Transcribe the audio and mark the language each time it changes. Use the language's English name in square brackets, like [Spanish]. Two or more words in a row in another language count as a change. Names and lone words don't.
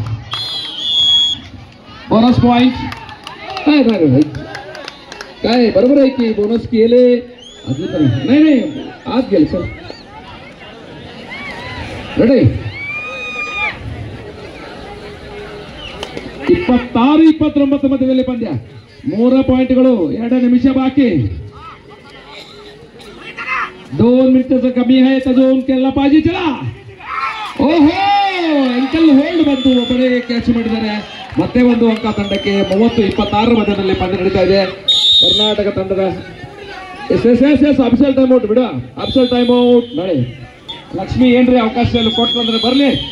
[English] bonus point [Marathi] काय बरोबर आहे की बोनस केले नाही आज गेले सर. [Kannada] रेडी 26-29 ಮಧ್ಯದಲ್ಲಿ ಪಂದ್ಯ. 3 ಪಾಯಿಂಟ್ಗಳು, 2 ನಿಮಿಷ ಬಾಕಿ. [Marathi] 2 मिनिटाचा कमी आहे, अजून केला पाहिजे. [Kannada] चला ಓಹೋ ಅಂಕಲ್ ಹೋಲ್ಡ್ ಬಂತು, ಒಬ್ಬರೇ ಕ್ಯಾಚ್ ಮಾಡಿದ್ದಾರೆ. ಮತ್ತೆ ಒಂದು ಅಂಕ ತಂಡಕ್ಕೆ. 30-26 ಮಧ್ಯದಲ್ಲಿ ಪಂದ್ಯ ನಡೀತಾ ಇದೆ. ಕರ್ನಾಟಕ ತಂಡದ ಅಫ್ಸಲ್ [English] time out [Kannada] ಬಿಡು, ಅಫ್ಸಲ್ [English] time out. [Kannada] ನಾಳೆ ಲಕ್ಷ್ಮಿ ಏನ್ರಿ ಅವಕಾಶ ಕೊಟ್ಟಂದ್ರೆ ಬರ್ಲಿ.